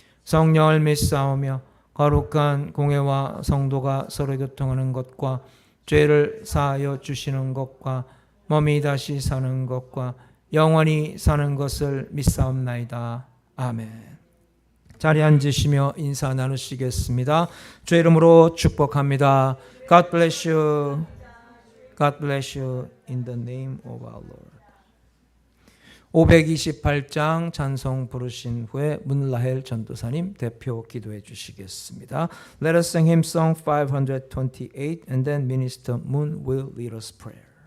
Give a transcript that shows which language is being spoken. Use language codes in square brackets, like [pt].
[ko] 성령을 믿사오며 거룩한 공회와 성도가 서로 교통하는 것과 죄를 사하여 주시는 것과 몸이 다시 사는 것과 영원히 사는 것을 믿사옵나이다. 아멘. 자리에 앉으시며 인사 나누시겠습니다. 주의 이름으로 축복합니다. [en] God bless you. God bless you in the name of our Lord. [ko] 528장 찬송 부르신 후에 문라헬 전도사님 대표 기도해 주시겠습니다. [en] Let us sing hymn song 528 and then Minister Moon will lead us prayer.